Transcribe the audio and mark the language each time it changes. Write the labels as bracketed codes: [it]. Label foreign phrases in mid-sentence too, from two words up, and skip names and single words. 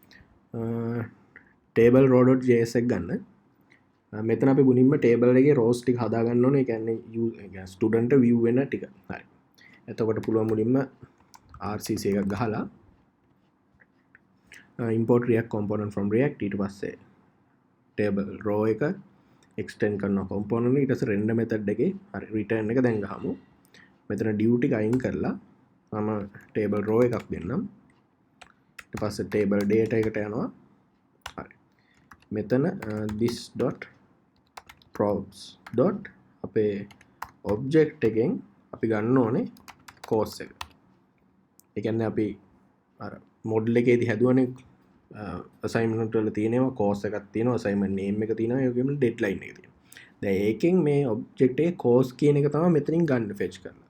[en] table raw.js [si] එක ගන්න. මෙතන අපි මුලින්ම ටේබල් එකේ rows ටික හදාගන්න ඕනේ. ඒ කියන්නේ [en] student view [si] වෙන ටික. හරි. එතකොට පුළුවන් මුලින්ම RCC එකක් ගහලා [en] import react component from react [si] ඊට පස්සේ [en] table row [si] එක extend කරනවා component ඊට පස්සේ [en] render method [si] එකේ හරි return එක දැන් ගහමු. මෙතන div ටික අයින් කරලා මම [en] table row [si] එකක් දෙන්නම්. ඊට පස්සේ [en] table data [si] එකට යනවා. හරි. මෙතන [en] this dot props dot [si] අපේ object එකෙන් අපි ගන්න ඕනේ course එක. ඒ කියන්නේ අපි අර මොඩල් එකේදී හැදුවනේ assignment වල තියෙනවා course එකක් තියෙනවා [en] assignment name [si] එක තියෙනවා ඒ වගේම deadline එක තියෙනවා. දැන් ඒකෙන් මේ object එකේ course කියන එක තමයි මෙතනින් ගන්න fetch කරලා.